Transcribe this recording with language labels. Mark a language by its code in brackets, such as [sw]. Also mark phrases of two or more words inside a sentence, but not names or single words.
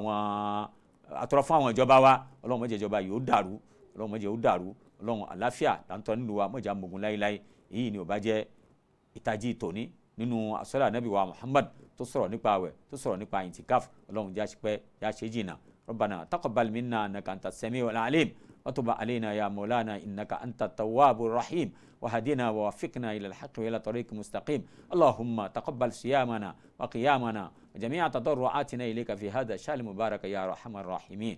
[yo] àwọn ìjọba wa Ọlọ́run má jẹ́ ìjọba yìí ó dàrú Ọlọ́run má jẹ́ ó dàrú Ọlọ́run àláfíà láǹtọ́ nílùú wa má jẹ́ àmọ̀gùn láíláí èyí ni ò bá jẹ́ ìtají tòní nínú àsọ́lá Ànábì wa Muhammad tó sọ̀rọ̀ nípa àwẹ̀ tó sọ̀rọ̀ nípa ìtìkáf Ọlọ́run já ṣe pẹ́ já ṣe jìnnà [ar] ربنا تقبل منا إنك أنت السميع العليم وتب علينا يا مولانا إنك أنت التواب الرحيم وهدنا ووفقنا إلى الحق وإلى طريق مستقيم. اللهم تقبل صيامنا وقيامنا وجميع تضرعاتنا إليك في هذا الشهر المبارك يا أرحم الراحمين.